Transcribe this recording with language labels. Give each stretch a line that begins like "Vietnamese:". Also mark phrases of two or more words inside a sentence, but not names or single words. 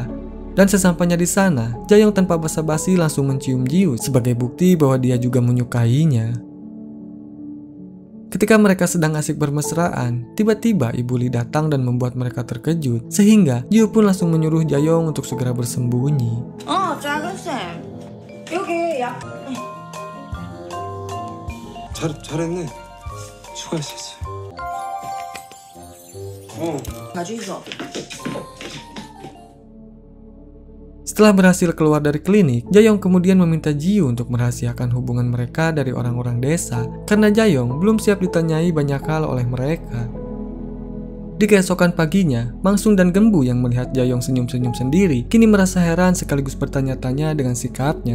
Indonesian: Dan sesampainya di sana, Jae-yong tanpa basa-basi langsung mencium Jiu sebagai bukti bahwa dia juga menyukainya. Ketika mereka sedang asik bermesraan, tiba-tiba Ibu Lee datang dan membuat mereka terkejut, sehingga Jiu pun langsung menyuruh Jae-yong untuk segera bersembunyi.
Korean: 작은 쌤. 여기 약. 잘했네. 수고했었어. 가지고 있어.
Indonesian: Setelah berhasil keluar dari klinik, Jae-yong kemudian meminta Jiu untuk merahasiakan hubungan mereka dari orang-orang desa karena Jae-yong belum siap ditanyai banyak hal oleh mereka. Di keesokan paginya, Mangsung dan Gembu yang melihat Jae-yong senyum-senyum sendiri kini merasa heran sekaligus bertanya-tanya dengan sikapnya.